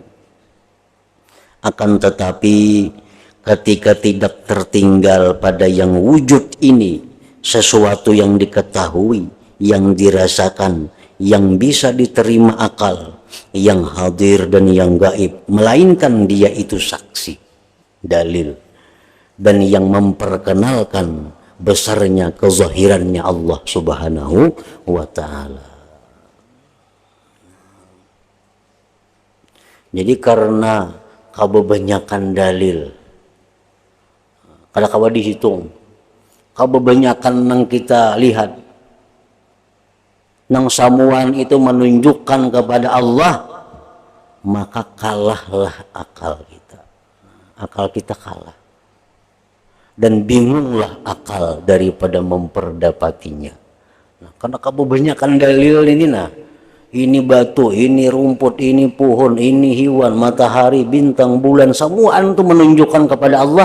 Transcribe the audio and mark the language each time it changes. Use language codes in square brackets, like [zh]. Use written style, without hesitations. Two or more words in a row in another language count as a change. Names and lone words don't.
[id] Akan tetapi ketika tidak tertinggal pada yang wujud ini sesuatu yang diketahui, yang dirasakan, yang bisa diterima akal, yang hadir dan yang gaib, melainkan dia itu saksi, dalil, dan yang memperkenalkan besarnya kezahirannya Allah [ar] سبحانه وتعالى. [id] Jadi karena kebanyakan dalil, [bjn] kada kawa dihitung, [id] kebanyakan nang kita lihat, [bjn] nang samuan [id] itu menunjukkan kepada Allah, maka kalahlah akal kita. Akal kita kalah. Dan bingunglah akal daripada memperdapatinya. Nah, karena kebanyakan dalil ini, nah, ini batu, ini rumput, ini pohon, ini hewan, matahari, bintang, bulan, semua itu menunjukkan kepada Allah.